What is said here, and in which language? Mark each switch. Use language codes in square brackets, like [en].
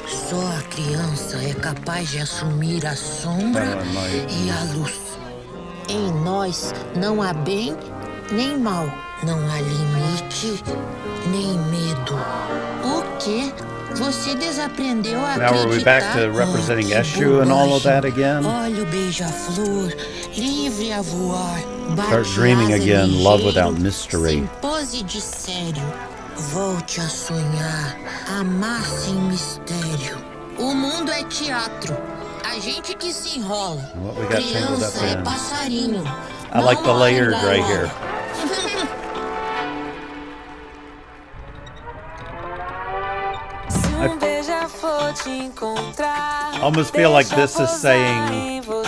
[pt] Só a criança é capaz de assumir a sombra e a luz. Em nós não há bem nem mal, não há limite nem medo. O quê? Você desaprendeu a acreditar? [en] Now are we back to representing Exu and all of that again? [pt] Olha o beija-flor, livre a voar. [en] Start dreaming again, love without mystery. [pt] Sem pose de sério, volte a sonhar, amar sem mistério. O mundo é teatro, a gente que se enrola. [en] What we got tangled up [pt] Criança é [en] in. [pt] passarinho. [en] I like the layered right here. I almost feel like this is saying...